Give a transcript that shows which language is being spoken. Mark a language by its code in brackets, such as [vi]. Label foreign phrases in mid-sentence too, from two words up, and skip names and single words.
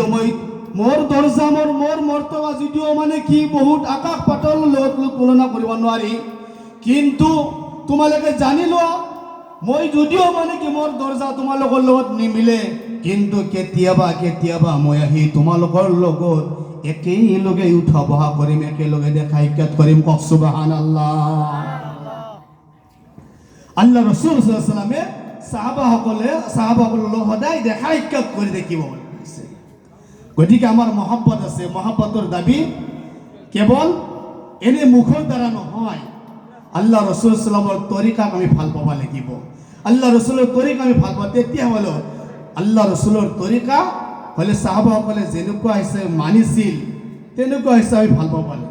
[as] মই মোৰ দৰ্জা মোৰ মৰ্তবা যদিও মানে কি বহুত আকাশ পাতালৰ লগত তুলনা কৰিব নোৱাৰি, কিন্তু তোমালোকে জানি লোৱা মই যদিও মানে কি মোৰ দৰ্জা তোমালোকৰ লগত নিমিলে, কিন্তু কেতিয়াবা মই আহি তোমালোকৰ লগত একেলগে উঠা বহা কৰিম, একেলগে দেখা সাক্ষাৎ কৰিম। কওক সুবহানাল্লাহ। আল্লাহ ৰসুল [ar] صلى الله عليه وسلم [as] সাহাবাসকলৰ সদায় দেখা সাক্ষাৎ কৰি দেখিব বলছে। গতিকে আমাৰ মহব্বত আছে, মহব্বতৰ দাবী কেৱল এনে মুখৰ দ্বাৰা নহয়, আল্লাহ ৰসুল সাল্লামৰ তৰিকাক আমি ভাল পাব লাগিব। আল্লাহ ৰসুলৰ তৰিকা আমি ভাল পাওঁ, তেতিয়া হ'লে আল্লাহ ৰসুলৰ তৰিকা হ'লে সাহাবাসকলে যেনেকুৱা হিচাপে মানিছিল তেনেকুৱা হিচাপে আমি ভাল পাব লাগিব।